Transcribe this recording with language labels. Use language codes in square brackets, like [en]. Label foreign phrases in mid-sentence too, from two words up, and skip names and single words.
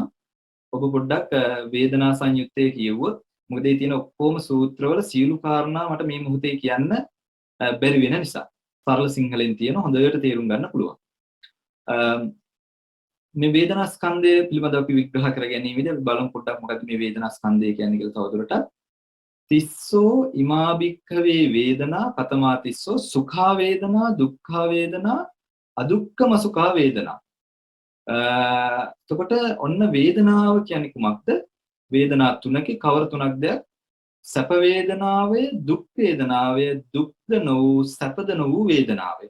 [si] ඔබ පොඩ්ඩක් වේදනා සංයුත්තේ කියවුවොත් මොකද මේ තියෙන ඔක්කොම සූත්‍රවල සියලු කාරණා මට මේ මොහොතේ කියන්න බැරි වෙන නිසා සරල සිංහලෙන් තියෙන හොඳට තේරුම් ගන්න පුළුවන්. මේ වේදනා ස්කන්ධය පිළිබඳව අපි විග්‍රහ කර ගැනීමේදී අපි බලමු පොඩ්ඩක් මොකද්ද මේ වේදනා ස්කන්ධය කියන්නේ කියලා තවදුරටත්. [pi] තිස්සෝ ඉමා භික්ඛවේ වේදනා කතමා තිස්සෝ සුඛා වේදනා දුක්ඛා වේදනා අදුක්ඛම සුඛා වේදනා. [si] එතකොට ඔන්න වේදනාව කියන්නේ කුමක්ද? වේදනා තුනකේ කවර තුනක්ද? සැප වේදනාවේ, දුක් වේදනාවේ, දුක්ද නොවූ සැපද නොවූ වේදනාවේ.